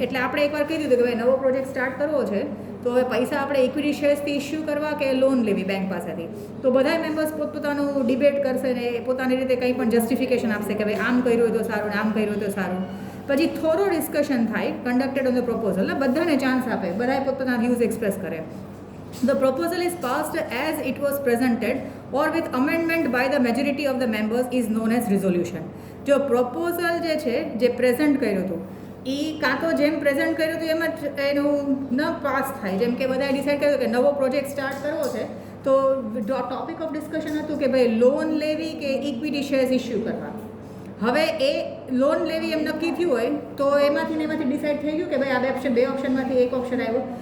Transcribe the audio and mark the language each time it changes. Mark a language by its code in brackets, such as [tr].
[gu] એટલે આપણે એકવાર કહી દીધું કે ભાઈ નવો પ્રોજેક્ટ સ્ટાર્ટ કરવો છે, તો હવે પૈસા આપણે ઇક્વિટી શેર્સથી ઇસ્યુ કરવા કે લોન લેવી બેંક પાસેથી. તો બધા મેમ્બર્સ પોતપોતાનું ડિબેટ કરશે ને પોતાની રીતે કંઈ પણ જસ્ટિફિકેશન આપશે કે ભાઈ આમ કર્યું હોય તો સારું ને આમ કર્યું હોય તો સારું. પછી થોડો ડિસ્કશન થાય [en] conducted on the proposal, [gu] ને બધાને ચાન્સ આપે, બધાએ પોતાના વ્યૂઝ એક્સપ્રેસ કરે. [en] The proposal is passed as it was presented or with amendment by the majority of the members is known as resolution. [gu] જો proposal જે છે જે પ્રેઝન્ટ કર્યું હતું એ કાં તો જેમ પ્રેઝન્ટ કર્યું હતું એમ જ એનું ન પાસ થાય. જેમ કે બધાએ ડિસાઇડ કર્યું કે નવો પ્રોજેક્ટ સ્ટાર્ટ કરવો છે, તો [en] topic of discussion [gu] હતું કે ભાઈ લોન લેવી કે ઇક્વિટી શેર્સ ઇસ્યુ કરવા. હવે એ લોન લેવી એમ નક્કી થયું હોય તો એમાંથી ડિસાઇડ થઈ ગયું કે ભાઈ આ બે ઓપ્શનમાંથી એક ઓપ્શન આવ્યો.